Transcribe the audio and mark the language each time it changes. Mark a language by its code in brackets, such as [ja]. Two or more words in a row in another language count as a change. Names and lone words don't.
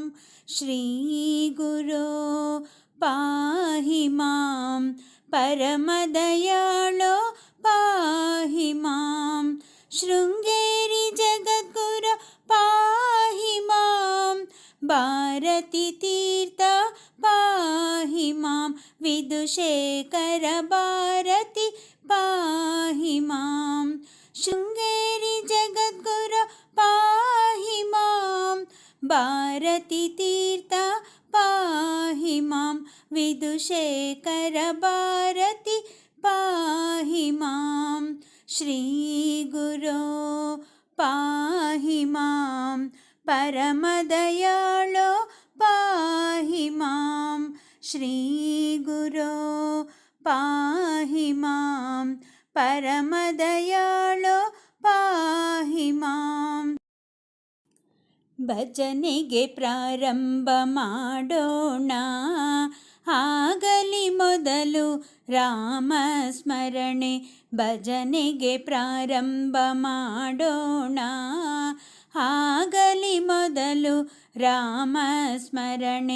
[sa] ಶ್ರೀ ಗುರೋ ಪಾಹಿ ಮಾಂ ಪರಮದಯಾಳೋ ಪಾಹಿ ಮಾಂ. ಶೃಂಗೇರಿ ಜಗದ್ಗುರು ಪಾಹಿ ಮಾಂ. ಭಾರತಿ ತೀರ್ಥ ಪಾಹಿ ಮಾಂ. ವಿಧುಶೇಖರ ಭಾರತಿ ಪಾಹಿ ಮಾಂ. ಶೃಂಗೇರಿ ಜಗದ್ಗುರು ಪಾಹಿ ಮಾಂ. ಭಾರತಿ ತೀರ್ಥ ಪಾಹಿ ಮಾಂ. ವಿಧುಶೇಖರ ಭಾರತಿ ಪಾಹಿ ಮಾಂ. ಶ್ರೀ ಗುರೋ ಪಾಹಿ ಮಾಂ ಪರಮದಯಾಳೋ ಪಾಹಿ ಮಾಂ. ಶ್ರೀ ಗುರೋ ಪಾಹಿ ಮಾಂ ಪರಮದಯಾಳೋ ಪಾಹಿ ಮಾಂ. [kn] ಭಜನೆಗೆ ಪ್ರಾರಂಭ ಮಾಡೋಣ, ಆಗಲಿ ಮೊದಲು ರಾಮ ಸ್ಮರಣೆ. ಭಜನೆಗೆ ಪ್ರಾರಂಭ ಮಾಡೋಣ, ಆಗಲಿ ಮೊದಲು ರಾಮ ಸ್ಮರಣೆ.